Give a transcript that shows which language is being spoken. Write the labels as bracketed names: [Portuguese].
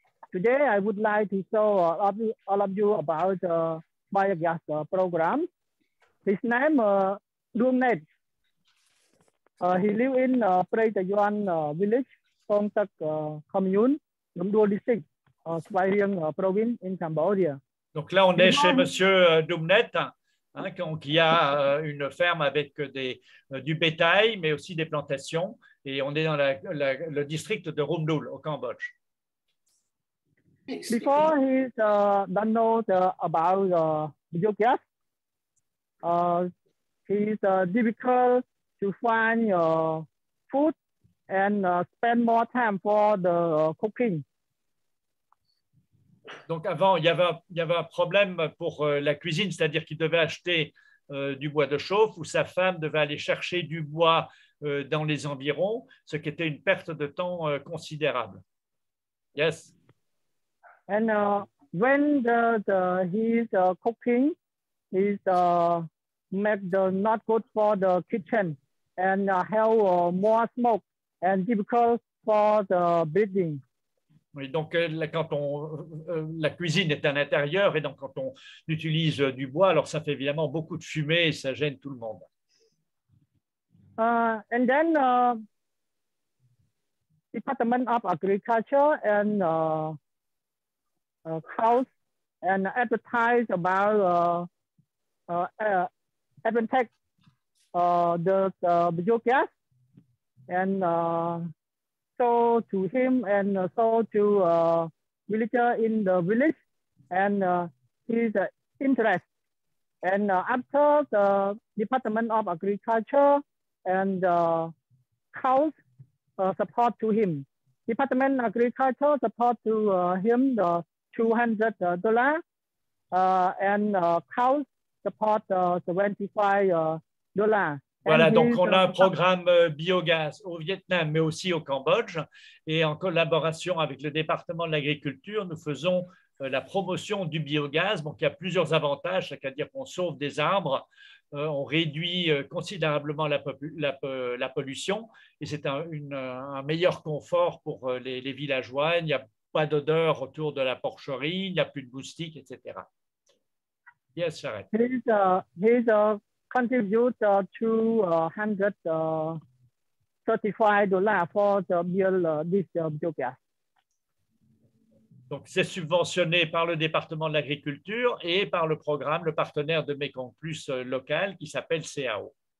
[English] Today, I would like to show all of you about biogas program. His name Duong Net. He live in Prey Tayuan village, Thong Tak commune, Nong Dua district, Svay Rieng province in Cambodia. [French] Donc là, on est chez Monsieur Dumnet, hein, qui a une ferme avec du bétail, mais aussi des plantations. Et on est dans le district de Rumdul, au Cambodge. [English] Before he don't know about biogas, he's difficult to find food and spend more time for the cooking. [French] Donc avant, il y avait un problème pour la cuisine, c'est-à-dire qu'il devait acheter du bois de chauffe ou sa femme devait aller chercher du bois dans les environs, ce qui était une perte de temps considérable. [English] Yes. And when he's cooking, he's make not good for the kitchen and have more smoke and difficult for the breathing. [French] Oui, donc quand la cuisine est à l'intérieur et donc quand on utilise du bois, alors ça fait évidemment beaucoup de fumée et ça gêne tout le monde. [English] And then Department of Agriculture and House and advertise about advantage the biogas and so to him and so to villager in the village and his interest. And after the Department of Agriculture and House support to him, Department of Agriculture support to him the $200 and House support $75. [French] Voilà, donc on a un programme biogaz au Vietnam, mais aussi au Cambodge. Et en collaboration avec le département de l'agriculture, nous faisons la promotion du biogaz. Donc, il y a plusieurs avantages, c'est-à-dire qu'on sauve des arbres, on réduit considérablement la pollution et c'est un meilleur confort pour les villageois. Il n'y a pas d'odeur autour de la porcherie, il n'y a plus de moustiques, etc. [English] Yes, Saret. He's contribute $235 for the this biogas. [French] Donc, c'est subventionné par le département de l'agriculture et par le programme, le partenaire de Mekong Plus local qui s'appelle CAO.